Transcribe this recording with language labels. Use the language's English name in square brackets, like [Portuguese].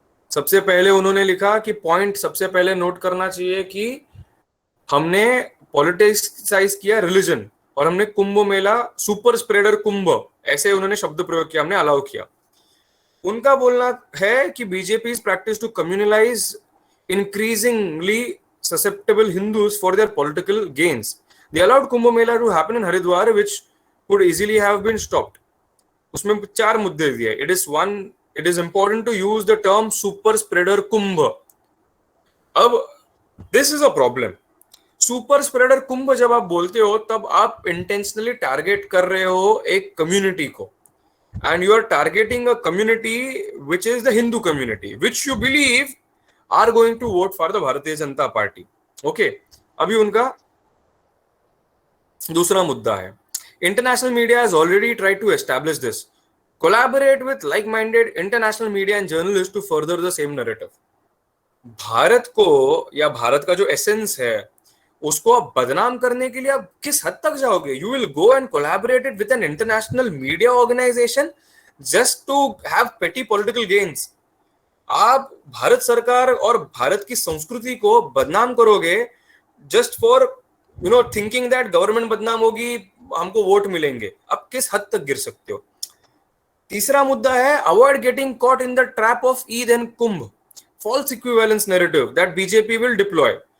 [Hindi] सबसे पहले उन्होंने लिखा कि पॉइंट सबसे पहले नोट करना चाहिए कि हमने पॉलिटिसाइज किया रिलीजन, और हमने कुंभ मेला सुपर स्प्रेडर कुंभ, ऐसे उन्होंने शब्द प्रयोग किया, हमने अलाउ किया. उनका बोलना है कि [English] BJP is practice to communalize increasingly susceptible Hindus for their political gains. They allowed Kumbh Mela to happen in Haridwar, which could easily have been stopped. [Hindi] उसमें 4 मुद्दे दिए. [English] It is important to use the term super spreader Kumbh. अब this is a problem. [Hindi] Super spreader कुंभ जब आप बोलते हो तब आप इंटेंशनली टारगेट कर रहे हो एक कम्युनिटी को, [English] and you are targeting a community which is the Hindu community, which you believe are going to vote for the Bharatiya Janata Party. Okay, [Hindi] अभी उनका दूसरा मुद्दा है, [English] international media has already tried to establish this. Collaborate with like-minded international media and journalists to further the same narrative. [Hindi] Bharat को या भारत का जो essence है उसको आप बदनाम करने के लिए आप किस हद तक जाओगे? [English] You will go and collaborate it with an international media organization just to have petty political gains. [Hindi] आप भारत सरकार और भारत की संस्कृति को बदनाम करोगे [English] just for thinking that [Hindi] government बदनाम होगी, हमको वोट मिलेंगे. आप किस हद तक गिर सकते हो? तीसरा मुद्दा है [English] Avoid getting caught in the trap of Eid and Kumbh, false equivalence narrative that BJP will deploy.